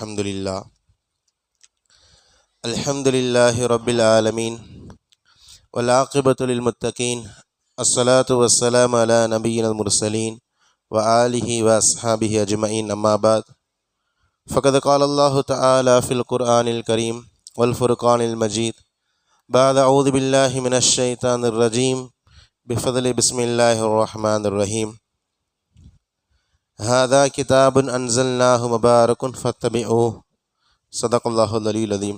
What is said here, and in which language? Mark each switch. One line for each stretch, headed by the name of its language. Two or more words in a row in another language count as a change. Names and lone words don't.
Arabic: الحمد لله رب العالمين والعاقبة للمتقين. الصلاة والسلام على نبينا المرسلين وآله وأصحابه أجمعين. أما بعد فقد قال الله تعالى في القرآن الكريم والفرقان المجيد بعد أعوذ بالله من الشيطان الرجيم بفضل بسم الله الرحمن الرحيم. هذا كتاب أنزلناه مبارك فاتبعوه. صدق الله العلي العظيم.